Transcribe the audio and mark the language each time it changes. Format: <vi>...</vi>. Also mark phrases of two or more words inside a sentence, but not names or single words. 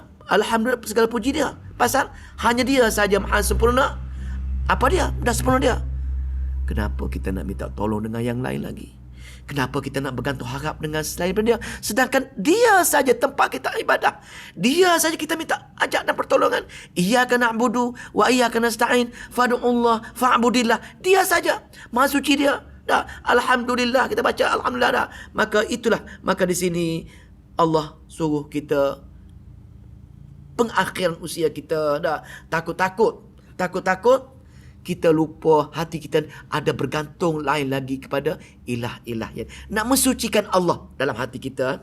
<ms>Alhamdulillah, segala puji dia. Pasal hanya dia saja Maha Sempurna. Apa dia? Dah sempurna dia. Kenapa kita nak minta tolong dengan yang lain lagi? Kenapa kita nak bergantung harap dengan selain daripada dia? Sedangkan dia saja tempat kita ibadah. Dia saja kita minta ajak dan pertolongan.</ms> <ar>إياك نعبد وإياك نستعين فادع الله فاعبد الله.</ar> <ms>Dia saja. Maha suci dia. Dah. Alhamdulillah, kita baca Alhamdulillah dah. Maka di sini Allah suruh kita pengakhiran usia kita dah. Takut-takut kita lupa, hati kita ada bergantung lain lagi kepada ilah-ilah yang nak mensucikan Allah dalam hati kita.</ms>